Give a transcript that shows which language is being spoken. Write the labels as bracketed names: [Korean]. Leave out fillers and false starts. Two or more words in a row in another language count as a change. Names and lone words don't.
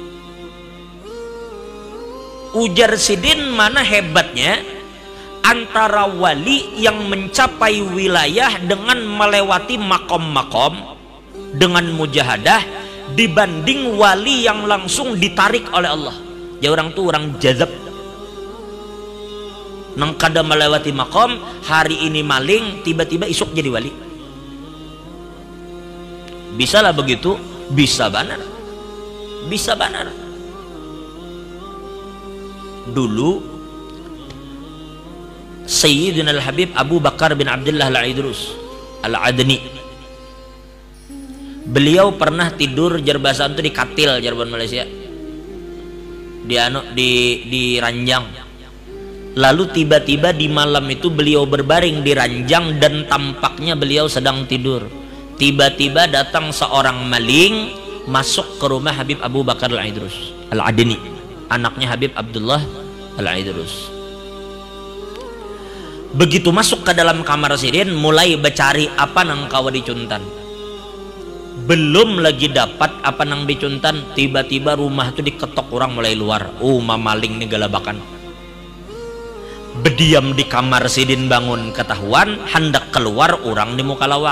[Indonesian] Ujar Sidin, mana hebatnya antara wali yang mencapai wilayah dengan melewati makom-makom dengan mujahadah dibanding wali yang langsung ditarik oleh Allah. [Banjar] Ya orang tuh orang jazab. Nang kada melewati makom, hari ini maling, tiba-tiba isuk jadi wali. Bisa lah begitu? Bisa banar. [Indonesian] Bisa banar. Dulu Sayyidina Al-Habib Abu Bakar bin Abdullah Al-Aidrus Al-Adni, beliau pernah tidur jerbasan itu di katil Cirebon Malaysia, di ranjang. Lalu tiba-tiba di malam itu beliau berbaring di ranjang dan tampaknya beliau sedang tidur. Tiba-tiba datang seorang maling masuk ke rumah Habib Abu Bakar Al-Aidrus Al-Adni, anaknya Habib Abdullah Al-Aidrus. [Banjar] Begitu masuk ke dalam kamar Sidin, mulai bercari apa nang kawa dicuntan. Belum lagi dapat apa nang dicuntan, tiba-tiba rumah itu diketok orang mulai luar. Oh, mamaling nih galabakan. Berdiam di kamar Sidin, bangun ketahuan, hendak keluar orang di muka lawang.